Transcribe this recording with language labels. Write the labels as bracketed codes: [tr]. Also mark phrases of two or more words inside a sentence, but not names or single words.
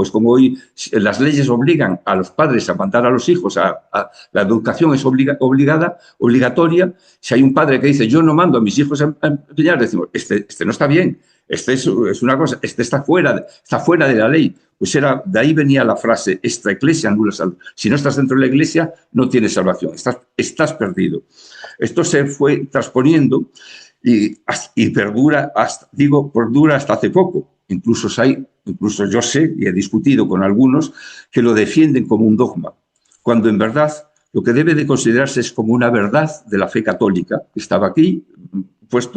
[es] Es como hoy las leyes obligan a los padres a mandar a los hijos, la educación es obligatoria. Si hay un padre que dice, yo no mando a mis hijos a empeñar, decimos, este no está bien, este es una cosa, este está fuera de la ley. Pues de ahí venía la frase, [la] extra ecclesia nulla salus. [es] Si no estás dentro de la Iglesia, no tienes salvación, estás perdido. Esto se fue transponiendo y perdura hasta hace poco. Incluso yo sé y he discutido con algunos que lo defienden como un dogma, cuando en verdad lo que debe de considerarse es como una verdad de la fe católica, que estaba aquí puesto.